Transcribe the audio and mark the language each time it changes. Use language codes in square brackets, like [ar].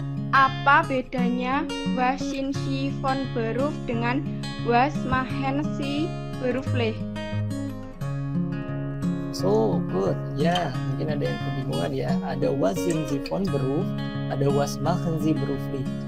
[id] Apa bedanya [de] was sind Sie von Beruf [id] dengan [de] was machen Sie beruflich? [id] So good, ya mungkin ada yang kebingungan ya. [de] Ada was sind Sie von Beruf, ada was machen Sie beruflich.